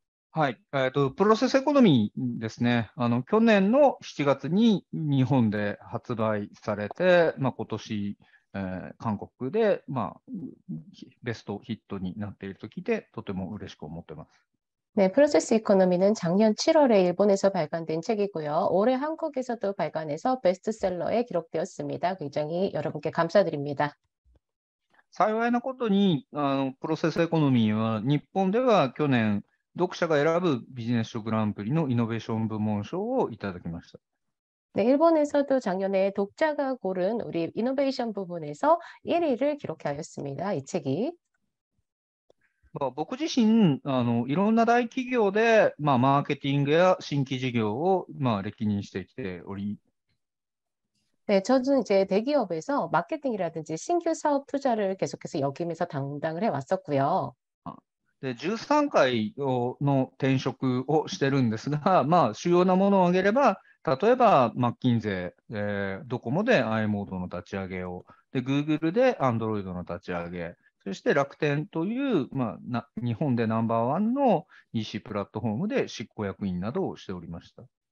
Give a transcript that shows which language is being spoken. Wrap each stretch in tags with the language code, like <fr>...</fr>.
<ja>はい、プロセスエコノミーですね。去年の7月に日本で発売されて、今年、韓国で、ベストヒットになっていると聞いて、とても嬉しく思ってます。</ja> <ko>네, 프로세스 이코노미는 작년 7월에 일본에서 발간된 책이고요. 올해 한국에서도 발간해서 베스트셀러에 기록되었습니다. 굉장히 여러분께 감사드립니다.</ko> <ja>幸いなことに、プロセスエコノミーは、日本では去年、読者が選ぶビジネス書グランプリのイノベーション部門賞をいただきました。</ja> <ko>네, 일본에서도 작년에 독자가 고른 우리 이노베이션 부분에서 1위를 기록하였습니다. 이 책이.</ko> <ja>僕自身、いろんな大企業で、マーケティングや新規事業を、歴任してきており、</ja> <ko>네, 저는 이제 대기업에서 마케팅이라든지 신규 사업 투자를 계속해서 역임해서 담당을 해왔었고요.</ko> <ja>で、13回の転職をしてるんですが、主要なものを挙げれば、例えば、マッキンゼドコモで i モードの立ち上げを、で、Google で Android の立ち上げ、そして楽天という、日本でナンバーワンの EC プラットフォームで執行役員などをしておりました。</ja>